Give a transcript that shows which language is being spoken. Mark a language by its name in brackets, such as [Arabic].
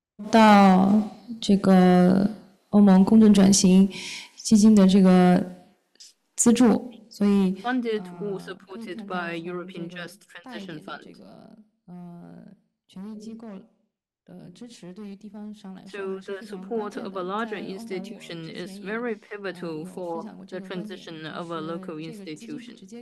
[Chinese] 到这个欧盟公正转型基金的这个资助，所以 [English] funded or supported by European Just Transition Fund. [Chinese] 这个权力机构的支持对于地方上来说 [English] So the support of a larger institution is very pivotal for the transition of a local institution.